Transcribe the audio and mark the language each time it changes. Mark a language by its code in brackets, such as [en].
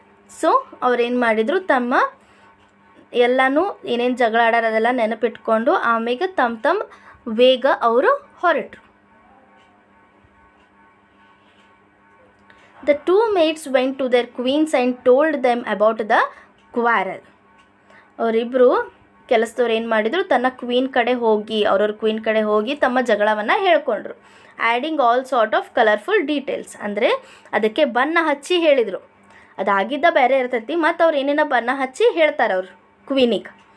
[kn] So ಅವ್ರೇನು ಮಾಡಿದರು, ತಮ್ಮ ಎಲ್ಲನೂ ಏನೇನು ಜಗಳ ಆಡಾರ ಅದೆಲ್ಲ ನೆನಪಿಟ್ಕೊಂಡು ಆಮೇಲೆ ತಮ್ಮ ವೇಗ ಅವರು ಹೊರಟರು. [en] The two maids went to their queens and told them about the quarrel. [kn] ಅವರಿಬ್ಬರು ಕೆಲಸದವ್ರು ಏನು ಮಾಡಿದರು, ತನ್ನ ಕ್ವೀನ್ ಕಡೆ ಹೋಗಿ ಅವ್ರವ್ರ ಕ್ವೀನ್ ಕಡೆ ಹೋಗಿ ತಮ್ಮ ಜಗಳವನ್ನು ಹೇಳ್ಕೊಂಡ್ರು. [en] adding all sort of colourful details, [kn] ಅಂದರೆ ಅದಕ್ಕೆ ಬಣ್ಣ ಹಚ್ಚಿ ಹೇಳಿದರು. ಅದಾಗಿದ್ದ ಬೇರೆ ಇರ್ತೈತಿ, ಮತ್ತು ಅವ್ರು ಏನೇನೋ ಬಣ್ಣ ಹಚ್ಚಿ ಹೇಳ್ತಾರೆ ಅವ್ರು ಕ್ವೀನಿಗೆ.